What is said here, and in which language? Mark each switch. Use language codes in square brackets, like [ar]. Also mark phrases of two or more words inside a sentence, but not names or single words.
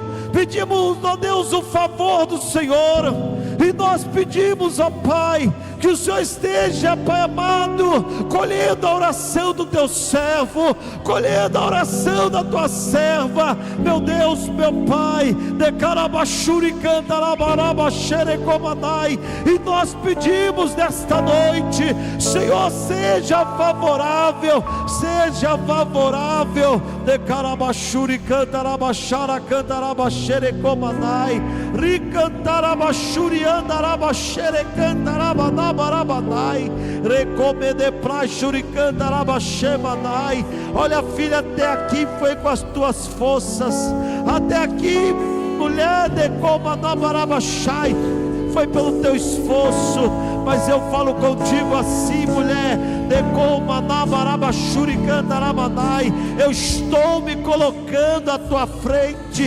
[pt] Pedimos, ó Deus, o favor do Senhor, e nós pedimos, ó Pai, que o Senhor esteja, Pai amado, colhendo a oração do teu servo, colhendo a oração da tua serva. Meu Deus, meu Pai, decarabachuri cantarabarabachere-comanai. E nós pedimos nesta noite, Senhor, seja favorável, decarabachuri cantarabachara cantarabachere-comanai, ricantarabachuri andarabachere cantarabanabarabanai, recomede prachuri cantarabachemandai. Olha, filha, até aqui foi com as tuas forças, até aqui, mulher, de comanabarabachai, foi pelo teu esforço. Mas eu falo contigo assim, mulher, de comanabarabachuri cantarabanai, eu estou me colocando à tua frente.